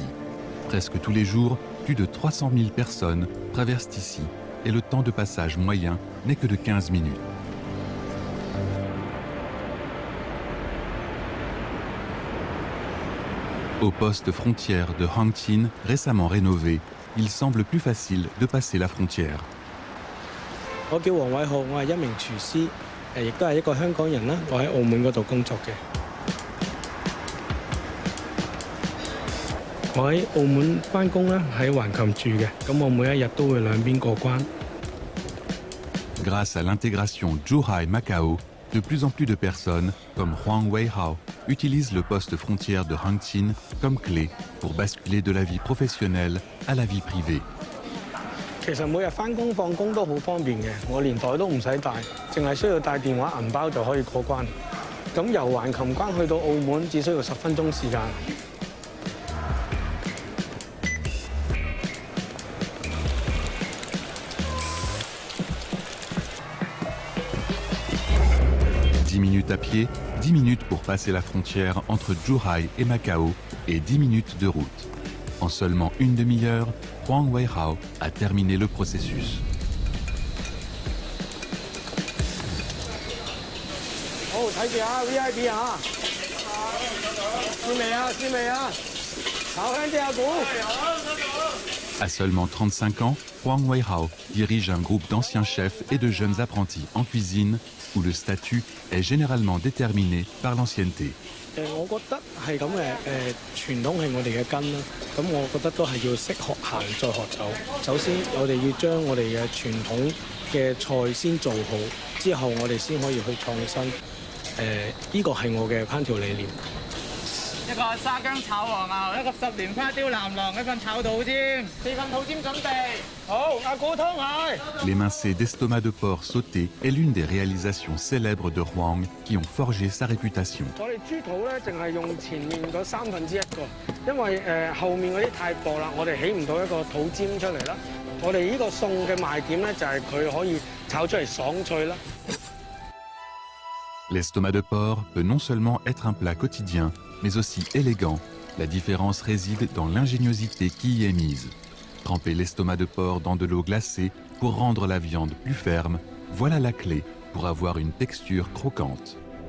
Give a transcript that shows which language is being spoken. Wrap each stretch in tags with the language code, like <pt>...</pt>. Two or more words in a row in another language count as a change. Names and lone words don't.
<fr>Presque tous les jours, plus de 300 000 personnes traversent ici et le temps de passage moyen n'est que de 15 minutes. Au poste frontière de Hangqin, récemment rénové, il semble plus facile de passer la frontière.</fr> <yue>我叫黃偉浩，我係一名廚師，亦都係一個香港人啦。我喺澳門嗰度工作嘅。我喺澳門返工啦，喺橫琴住嘅。咁我每一日都會兩邊過關。</yue> <fr>Grâce à l'intégration Zhuhai-Macao, de plus en plus de personnes, comme Huang Weihao, utilisent le poste frontière de Hangqin comme clé pour basculer de la vie professionnelle à la vie privée.</fr> <yue>其實每日返工放工都好方便嘅，我連袋都唔使帶，淨係需要帶電話銀包就可以過關。咁由橫琴關去到澳門只需要10分鐘時間。</yue> <fr>10 minutes à pied, 10 minutes pour passer la frontière entre Zhuhai et Macao et 10 minutes de route. En seulement une demi-heure, Huang Weihao a terminé le processus.</fr> <yue>好，睇住啊 ，VIP 啊，試未啊？試未啊？炒香啲啊，估。</yue> <fr>À seulement 35 ans, Huang Weihao dirige un groupe d'anciens chefs et de jeunes apprentis en cuisine où le statut est généralement déterminé par l'ancienneté.</fr> <yue>我覺得係咁嘅，傳統係我哋嘅根啦。咁我覺得都係要識學行再學走。首先，我哋要將我哋嘅傳統嘅菜先做好，之後我哋先可以去創新。呢個係我嘅烹調理念。一個沙薑炒黃牛，一個10年花雕南郎，一份炒肚尖，4份肚尖準備。好，阿古湯蟹。</yue> <fr>L'émincé d'estomac de porc sauté est l'une des réalisations célèbres de Huang qui ont forgé sa réputation.</fr> <yue>我哋豬肚咧，淨係用前面嗰1/3個，因為後面嗰啲太薄啦，我哋起唔到一個肚尖出嚟啦。我哋呢個餸嘅賣點咧，就係佢可以炒出嚟爽脆啦。</yue> <fr>L'estomac de porc peut non seulement être un plat quotidien, mais aussi élégant. La différence réside dans l'ingéniosité qui y est mise. Tremper l'estomac de porc dans de l'eau glacée pour rendre la viande plus ferme, voilà la clé pour avoir une texture croquante.</fr>